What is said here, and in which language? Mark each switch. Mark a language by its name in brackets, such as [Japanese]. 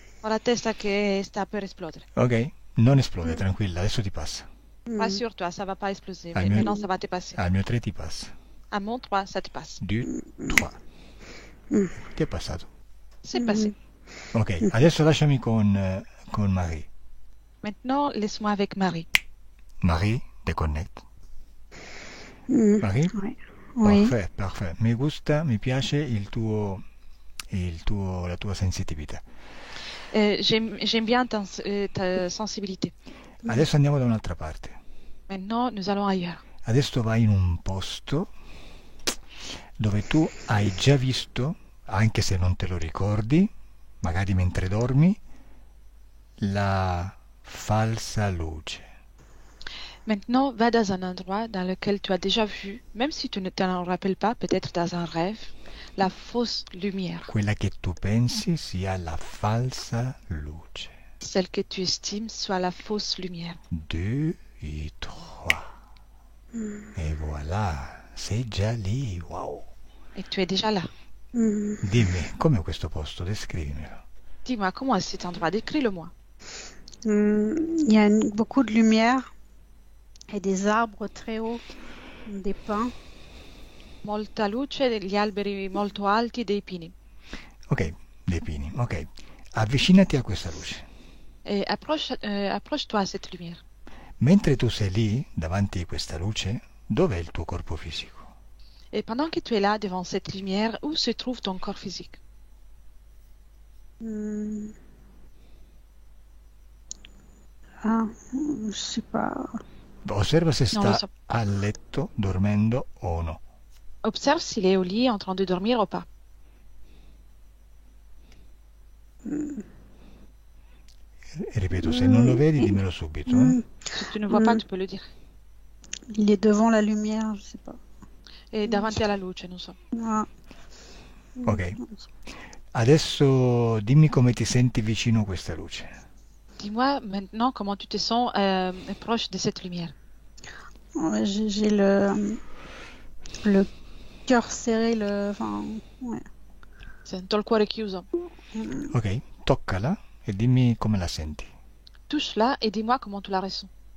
[Italian] Ho la testa che sta per esplodere. Ok, non esplode, tranquilla, adesso ti passa. [French] Rassure-toi, ça va pas exploser. Ah, Mais mieux. maintenant, ça va te passer. [Italian] Al mio 3 ti passa. [French] À mon 3, ça te passe. [Italian] 2, 3. Ti è passato. [French] C'est passé. [Italian] Ok, adesso lasciami con Marie. [French] Maintenant, laisse-moi avec Marie. [English] Marie, deconnect. Marie? [French] Oui. Oui. Parfait. [Spanish] Mi gusta, [Italian] mi piace la tua sensitività. [French] J'aime bien ta sensibilité. [Italian] Adesso andiamo da un'altra parte. [French] Maintenant, nous allons ailleurs. [Italian] Adesso vai in un posto dove tu hai già visto, anche se non te lo ricordi, magari mentre dormi, la falsa luce. [French] Maintenant, va dans un endroit dans lequel tu as déjà vu, même si tu ne t'en rappelles pas, peut-être dans un rêve, la fausse lumière, [Italian] Quella che tu pensi sia la falsa luce. [French] celle que tu estimes soit la fausse lumière. 2 et 3. Et voilà, [Italian] sei già lì, [French] wow. Et tu es déjà là. [Italian] Dimmi, com'è questo posto? Descrivimelo. [French] Dis-moi, comment est cet endroit? Décris-le-moi. Il y a beaucoup de lumière et des arbres très hauts, des pins. [Italian] Molta luce, degli alberi molto alti, dei pini. Ok, dei pini, ok. Avvicinati a questa luce. [French] Et approche-toi à cette lumière. [Italian] Mentre tu sei lì, davanti a questa luce, dov'è il tuo corpo fisico? [French] Et pendant que tu es là, devant cette lumière, où se trouve ton corps physique? Je sais pas. [Italian] Osserva se Non lo sta so. a letto, dormendo o no. [French] Observe s'il est au lit en train de dormir ou pas. [Italian] E ripeto, se non lo vedi, dimmelo subito. [French] Si tu ne vois pas, tu peux le dire. Il est devant la lumière, je sais pas. [Italian] E davanti alla luce, non so. Ah. Ok. Adesso dimmi come ti senti vicino a questa luce. [French] Dis-moi maintenant comment tu te sens proche de cette lumière. Ouais, j'ai le cœur serré, enfin, ouais. [Italian] Sento il cuore chiuso. Ok, toccala e dimmi come la senti. [French] Touche-la et dis-moi comment tu la ressens.